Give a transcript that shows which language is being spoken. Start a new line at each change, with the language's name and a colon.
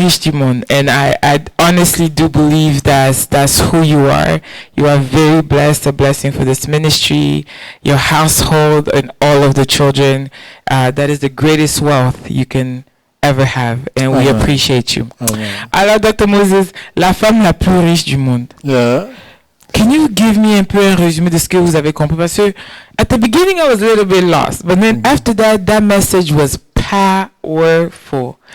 French: riche du monde.
English: And I honestly do believe that's who you are. You are very blessed, a blessing for this ministry, your household, and all of the children. That is the greatest wealth you can ever have. And we Amen. appreciate you. Amen.
French: Alors, Dr. Moses, la femme la plus riche du monde.
English: Yeah. Can you give me
French: un peu un résumé de ce que vous avez compris? Parce que
English: at the beginning I was a little bit lost, but then after that message was powerful.